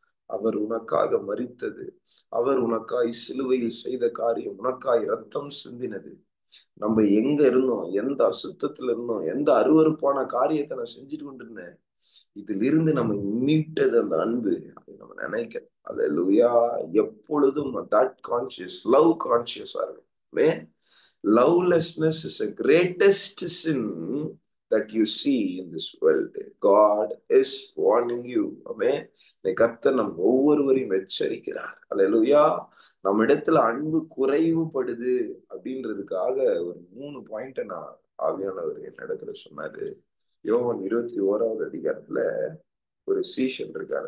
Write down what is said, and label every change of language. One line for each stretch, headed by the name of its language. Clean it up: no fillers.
Tamil: அவர் உனக்காக மரித்தது, அவர் உனக்காய் சிலுவையில் செய்த காரியம், உனக்காய் ரத்தம் சிந்தினது. நம்ம எங்க இருந்தோம், எந்த அசுத்தத்துல இருந்தோம், எந்த அருவருப்பான காரியத்தை நான் செஞ்சுட்டு கொண்டிருந்தேன், இதில் இருந்து நம்ம மீட்டது அந்த அன்பு. அதை நம்ம நினைக்கிறோம். அல்லேலூயா. எப்பொழுதும் தட் கான்சியஸ், லவ் கான்சியஸா இருக்கும்.
English: Lovelessness is the greatest sin that you see in this world. God is warning you. Amen.
Tamil: கர்த்தர் நம் ஒவ்வொருவரையும் எச்சரிக்கிறார். அல்லேலூயா. நம்ம இடத்துல அன்பு குறைவுபடுது அப்படின்றதுக்காக ஒரு 3 பாயிண்ட் நான் ஆவியானவர் என் இடத்துல சொன்னாரு. யோவான் 21வது அதிகாரத்துல ஒரு சீஷன் இருக்காரு.